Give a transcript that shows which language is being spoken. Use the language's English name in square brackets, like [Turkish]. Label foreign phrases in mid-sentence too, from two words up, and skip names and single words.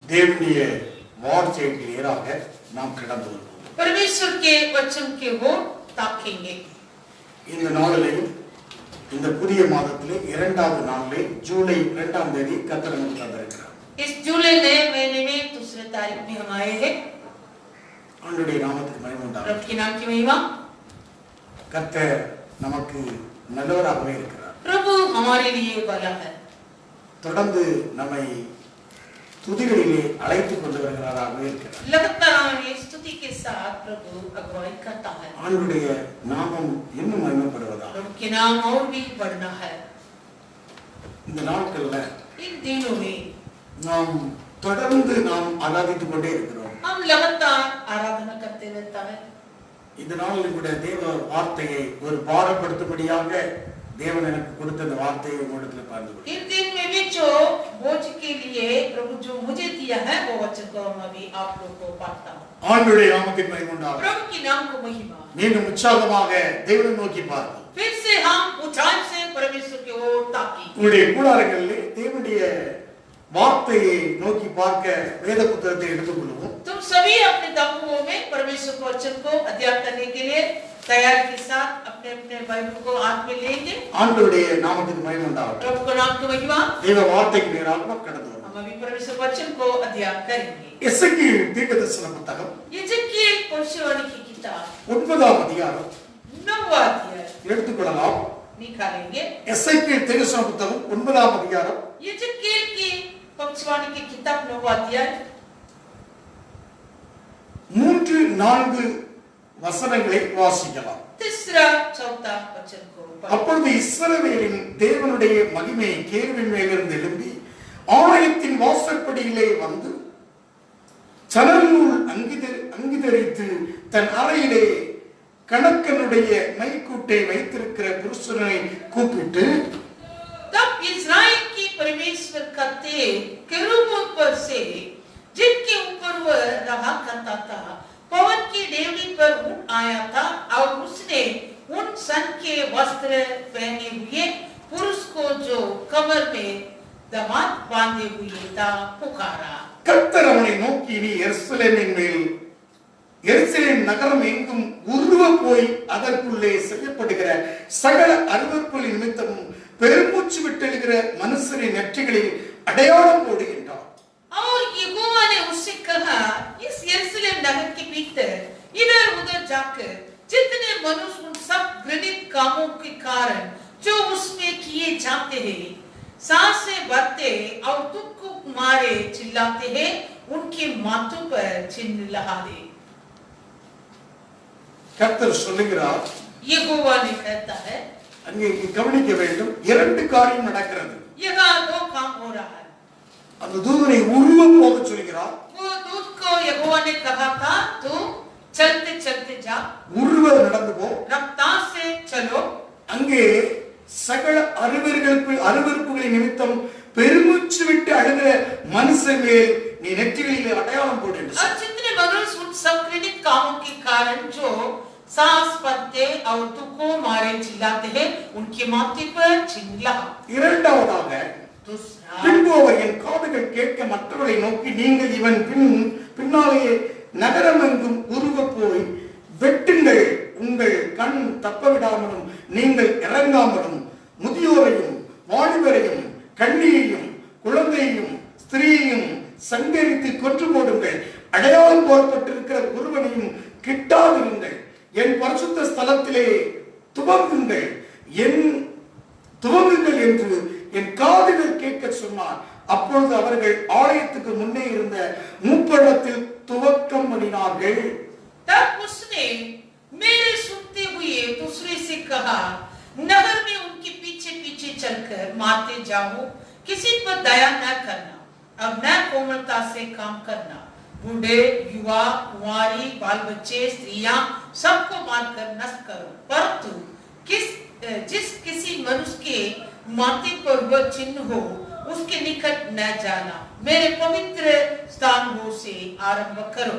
[Tamil] தேவனுடைய வார்த்தைக்கு நேராக நாம் கடந்து வருவோம். [Hindi] परमेश्वर के वचन के ओर ताकेंगे. [Tamil] இந்த நாளிலேயும் இந்த புதிய மாதத்திலே இரண்டாவது நாளிலே ஜூலை 2ஆம் தேதி கர்த்தர் நமக்கு தந்திருக்கிறார். [Hindi] इस जुलाई नए महीने में दूसरे तारीख में हम आए हैं. [Tamil] ஆண்டவருடைய நாமத்துக்கு மகிமை உண்டாகட்டும். [Hindi] प्रभु के नाम की महिमा. [Tamil] கர்த்தர் நமக்கு நல்லவராகவே இருக்கிறார். [Hindi] प्रभु हमारे लिए भला है. [Tamil] தொடர்ந்து நம்மை துதிகளிலே அழைத்துக் கொண்டு வருகிறாராகவே இருக்கிறார். [Hindi] लगातार हमें स्तुति के साथ प्रभु अगुवाई करता है. [Tamil] ஆண்டவருடைய நாமம் இன்னும் மகிமைப்படுவதாக. [Hindi] प्रभु के नाम और भी बढ़ना है. [Tamil] இந்த நாட்கள்ல [Hindi] इन दिनों में [Tamil] நாம் தொடர்ந்து நாம் ஆராதித்துக் கொண்டே இருக்கிறோம். [Hindi] हम लगातार आराधना करते रहता है. [Tamil] இந்த நாளில் கூட தேவ வார்த்தையை ஒரு பாரப்படுத்தும்படியாக தேவன் எனக்கு கொடுத்த அந்த வார்த்தையை உங்களிடத்தில் பகிர்ந்து கொள்கிறேன். [Hindi] इन दिन में भी जो बोझ के लिए प्रभु जो मुझे दिया है वो वचन को मैं भी आप लोग को बांटता हूँ. [Tamil] ஆண்டவருடைய நாமத்துக்கு மகிமை உண்டாகட்டும். [Hindi] प्रभु के नाम को महिमा. [Tamil] மீண்டும் உற்சாகமாக தேவனை நோக்கி பார்ப்போம். [Hindi] फिर से हम ऊंचाई से परमेश्वर की ओर ताकी. [Tamil] உங்களுடைய கூடாரங்களிலே தேவனுடைய வார்த்தையை நோக்கி பார்க்க வேத புத்தகத்தை எடுத்துக்கொள்வோம். [Hindi] तुम सभी अपने तंबुओं में परमेश्वर के वचन को अध्ययन करने के लिए तैयार के साथ अपने अपने बाइबल को हाथ में लेंगे. [Tamil] ஆண்டவருடைய நாமத்துக்கு மகிமை உண்டாகட்டும். [Hindi] प्रभु के नाम की महिमा. [Tamil] தேவ வார்த்தைக்கு நேராக நாம் கடந்து வருவோம். [Hindi] हम अभी परमेश्वर वचन को अध्ययन करेंगे. [Tamil] எசேக்கியேல் தீர்க்கதரிசன புத்தகம் [Hindi] यिजकिएल भविष्यवाणी की किताब [Tamil] 9ஆம் அதிகாரம் [Hindi] 9वां अध्याय [Tamil] எடுத்துக்கொள்ளலாம். [Hindi] निकालेंगे. [Tamil] எசேக்கியேல் தீர்க்கதரிசன புத்தகம் 9ஆம் அதிகாரம் [Hindi] यिजकिएल की भविष्यवाणी की किताब 9वां अध्याय [Tamil] 3-4 வசனங்களை வாசிக்கலாம். [Hindi] तीसरा चौथा वचन को [Tamil] அப்பொழுது இஸ்ரவேலின் தேவனுடைய மகிமை கேருவின் மேலிருந்து எழும்பி ஆலயத்தின் வாசற்படியிலே வந்து சணல்நூல் அங்கிதரித்து தன் அறையிலே கணக்கனுடைய மைக்கூட்டை வைத்திருக்கிற புருஷனை கூப்பிட்டு [Hindi] तब इस्राएल की परमेश्वर का तेज केरूबों पर से जिनके ऊपर वह रहा करता था पवन की डेवढ़ी पर उठ आया था और उसने उन सन के वस्त्र पहने हुए पुरुष को जो कमर में दमाद बांधे हुए था पुकारा. [Tamil] கர்த்தர் அவனை நோக்கி நீ எருசலேம் நகரம் எங்கும் உருவ போய் அதற்குள்ளே செய்யப்படுகிற சகல அருவருப்புகளின் நிமித்தமும் பெருமூச்சு விட்டெழுகிற மனுஷரின் நெற்றிகளில் அடையாளம் போடு என்றார். [Hindi] और यहोवा ने उससे कहा इस यरूशलेम नगर के भीतर इधर उधर जाकर जितने मनुष्य उन सब घृणित कामों के कारण जो उसमें किए जाते हैं सांसें भरते और दुख को मारे चिल्लाते हैं उनके माथों पर चिन्ह लगा दे. [Tamil] கர்த்தர் சொல்லுகிறார். [Hindi] यहोवा ने कहता है [Tamil] அங்கே கவனிக்க வேண்டும். 2 காரியம் நடக்கிறது. [Hindi] यहाँ 2 काम हो रहा है. [Tamil] அந்த தூதனை உருவ போக சொல்கிறார். [Hindi] वो दूत को यहोवा ने कहा था तुम चलते चलते जा. [Tamil] உருவ நடந்து போ. [Hindi] रफ्तार से चलो. [Tamil] அங்கே சகல அருவருப்புகளின் நிமித்தம் பெருமூச்சு விட்டு அழுகிற மனுஷன் மேல் நீ நெற்றிகளிலே அடையாளம் போடு என்று [Hindi] और जितने मनुष्य उन सब घृणित कामों के कारण जो सांस भरते और दुख को मारे चिल्लाते हैं उनके माथे पर चिन्ह लगा. [Tamil] இரண்டாவதாக பின்பு அவர் என் காதுகள் கேட்க மற்றவர்களை நோக்கி நீங்கள் இவன் பின்னாலே நகரமெங்கும் உருவ போய் வெட்டுங்கள் உங்கள் கண் தப்ப விடாமலும் நீங்கள் இறங்காமலும் முதியோரையும் வாலிபரையும் கன்னியையும் குழந்தையையும் ஸ்திரீயையும் சங்கரித்து கொன்று போடுங்கள் அடையாளம் போடப்பட்டிருக்கிற ஒருவனையும் கிட்டாதிருங்கள் என் பரிசுத்த ஸ்தலத்திலே துவங்குங்கள் என்று என் காதுகள் கேட்க சொன்னார். அப்பொழுது அவர்கள் ஆலயத்துக்கு முன்னே இருந்த மூப்பழத்தில் துவக்கம் பண்ணினார்கள். [Hindi] तब उसने मेरे सुनते हुए दूसरे से कहा नगर में उनके पीछे पीछे चलकर मारते जाओ किसी पर दया न करना अब न कोमलता से काम करना बूढ़े युवा कुंवारी बाल बच्चे स्त्रियां सबको मारकर नष्ट करो परंतु जिस किसी मनुष्य के माथे पर वह चिन्ह हो उसके निकट न जाना मेरे पवित्र स्थानों से आरंभ करो.